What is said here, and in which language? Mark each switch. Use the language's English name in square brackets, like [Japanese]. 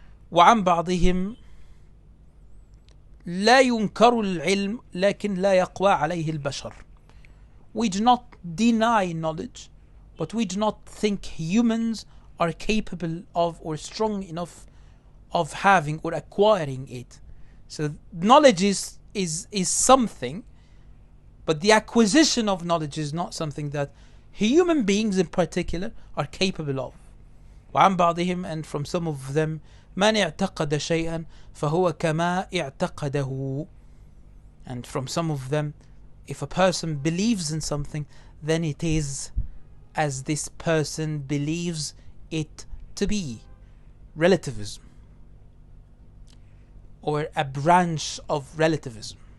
[Arabic] وعن بعضهم لا ينكر العلم لكن لا يقوى عليه البشر, [English] we do not deny knowledge, but we do not think humans are capable of or strong enough of having or acquiring it. So knowledge is something, but the acquisition of knowledge is not something that human beings in particular are capable of. [Arabic] وعن بعضهم, [English] and from some of them, [Arabic] من اعتقد شيئا فهو كما اعتقده. [English] And from some of them, if a person believes in something, then it is as this person believes it to be. Relativism, or a branch of relativism.